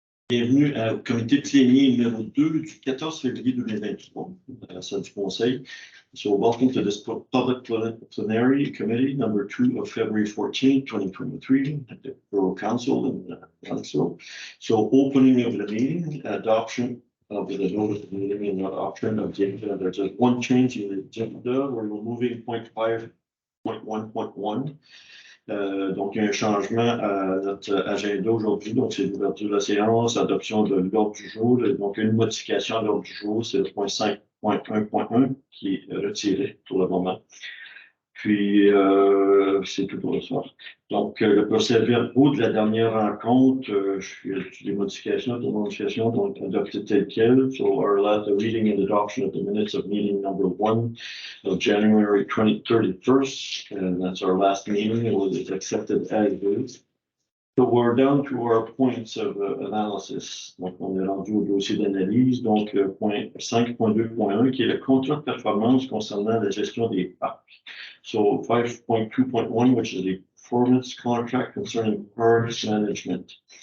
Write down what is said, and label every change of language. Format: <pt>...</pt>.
<fr>Bienvenue au comité plénier numéro 2 du 14 février 2023, à la salle du Conseil.</fr> <en>So, welcome to this public plenary committee number 2 of February 14, 2023 at the Borough Council in Council. So, opening of the meeting, adoption of the notice of the meeting and adoption of the agenda. There's just one change in the agenda. We're removing point 5.1.1.</en> <fr>Donc, il y a un changement à notre agenda aujourd'hui. Donc, c'est l'ouverture de la séance, adoption de l'ordre du jour. Donc, une modification à l'ordre du jour, c'est le point 5.1.1 qui est retiré pour le moment. Puis, c'est tout pour le soir. Donc, le procès-verbaux de la dernière rencontre, les modifications, donc adopté tel quel.</fr> <en>So, our last reading and adoption of the minutes of meeting number 1 of January 31st, and that's our last meeting. It was accepted as is. So, we're down to our points of analysis.</en> <fr>Donc, on est rendu au dossier d'analyse. Donc, point 5.2.1 qui est le contrat de performance concernant la gestion des parcs.</fr> <en>So 5.2.1, which is the performance contract concerning parks management.</en>